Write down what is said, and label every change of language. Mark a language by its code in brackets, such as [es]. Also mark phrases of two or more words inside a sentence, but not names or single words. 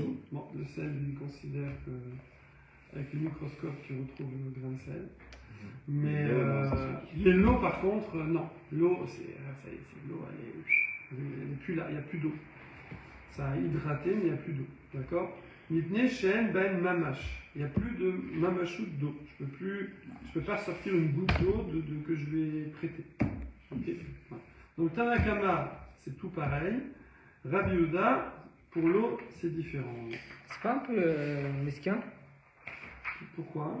[fr] Bon, le sel, il considère que, avec le microscope, tu retrouves le grain de sel. Mais l'eau, par contre, non. L'eau, c'est l'eau, elle est plus là, il n'y a plus d'eau. Ça a hydraté, mais il n'y a plus d'eau. D'accord. [he] מפני שאין בו ממש. [fr] Il n'y a plus de mamashut d'eau. Je peux pas sortir une goutte d'eau que je vais prêter. Okay. Voilà. Donc Tanakama, c'est tout pareil. Rabbi Houda, pour l'eau, c'est différent. C'est pas un peu mesquin? Pourquoi?